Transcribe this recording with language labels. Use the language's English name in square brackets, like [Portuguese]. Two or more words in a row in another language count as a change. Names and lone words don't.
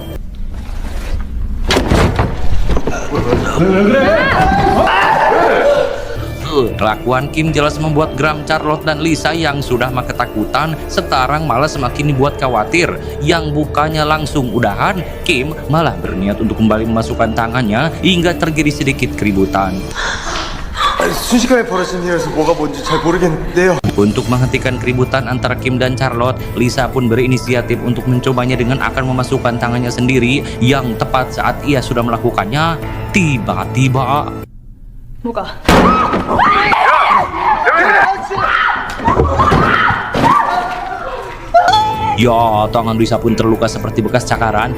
[Indonesian] Kelakuan Kim jelas membuat geram Charlotte dan Lisa yang sudah ketakutan sekarang malah semakin dibuat khawatir. Yang bukannya langsung udahan, Kim malah berniat untuk kembali memasukkan tangannya hingga terjadi sedikit keributan. [Korean] 순식간에 벌어진 일이라서 뭐가 뭔지 잘 모르겠는데요. [Indonesian] Untuk menghentikan keributan antara Kim dan Charlotte, Lisa pun berinisiatif untuk mencobanya dengan akan memasukkan tangannya sendiri. Yang tepat saat ia sudah melakukannya, tiba-tiba [Korean] 뭐가? [Indonesian] ya, tangan Lisa pun terluka seperti bekas cakaran.